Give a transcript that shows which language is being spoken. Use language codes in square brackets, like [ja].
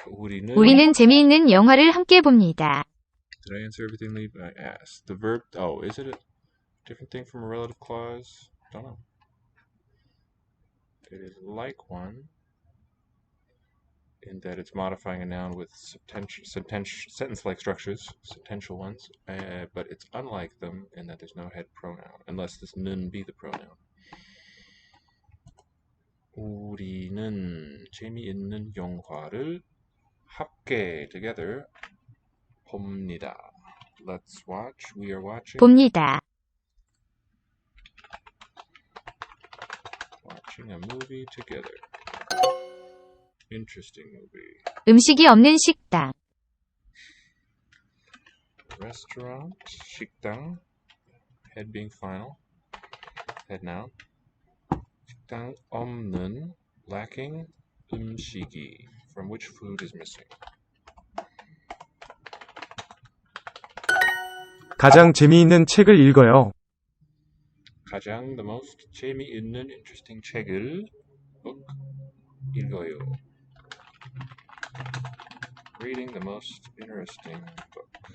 [ko] 우리는 재미있는 영화를 함께 봅니다. [en] Did I answer everything I asked? The verb, oh, is it a different thing from a relative clause? Don't know. It is like one in that it's modifying a noun with sentence-like structures, sentential ones, but it's unlike them in that there's no head pronoun, unless this nun be the pronoun. [ko] 우리는 재미있는 영화를 함께 [en] together [ko] 봅니다. [en] Let's watch. We are watching. [ko] 봅니다. [en] Watching a movie together. Interesting movie. [ko] 음식이 없는 식당. [en] Restaurant, 식당, head being final, head noun. [ko] 식당 없는, [en] lacking, [ko] 음식이, [en] from which food is missing. [ko] 가장 재미있는 책을 읽어요. [en] 가장 the most [ko] 재미있는 [en] interesting [ko] 책을 [en] book [ko] 읽어요. [en] Reading the most interesting book.